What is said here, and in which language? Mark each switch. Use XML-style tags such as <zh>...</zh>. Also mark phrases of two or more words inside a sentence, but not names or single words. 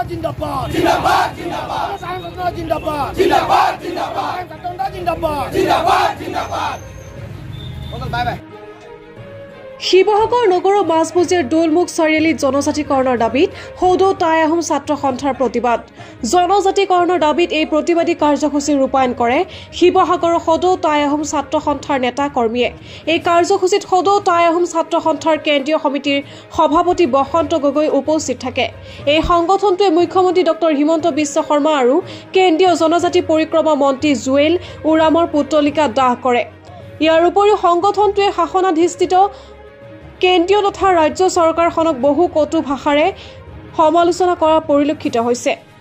<hi>जिंदाबाद जिंदाबाद जिंदाबाद जिंदाबाद जिंदाबाद जिंदाबाद जिंदाबाद जिंदाबाद</hi> <en>bye bye</en> <as>শিৱসাগৰ নগৰৰ মাছবুজিৰ দোলমুখ চাৰিআলিত জনজাতিকৰণৰ দাবীত সৌদ টাই আহোম ছাত্ৰ সন্থাৰ প্ৰতিবাদ জনজাতিকৰণৰ দাবীত এই প্ৰতিবাদী কাৰ্যসূচী ৰূপায়ণ কৰে শিৱসাগৰৰ সৌদ টাই আহোম ছাত্ৰ সন্থাৰ নেতা কৰ্মীয়ে এই কাৰ্যসূচীত সৌদ টাই আহোম ছাত্ৰ সন্থাৰ কেন্দ্ৰীয় সমিতিৰ সভাপতি বসন্ত গগৈ উপস্থিত থাকে এই সংগঠনটোৱে মুখ্যমন্ত্ৰী ডক্টৰ হিমন্ত বিশ্ব শৰ্মা আৰু কেন্দ্ৰীয় জনজাতি পৰিক্ৰমা মন্ত্ৰী জুৱেল উৰামৰ পুতলিকা দাহ কৰে ইয়াৰ উপৰিও সংগঠনটোৱে শাসনাধিষ্ঠিত কেন্দ্ৰীয় তথা ৰাজ্য চৰকাৰখনক বহু কটু ভাষাৰে সমালোচনা কৰা পৰিলক্ষিত হৈছে</as>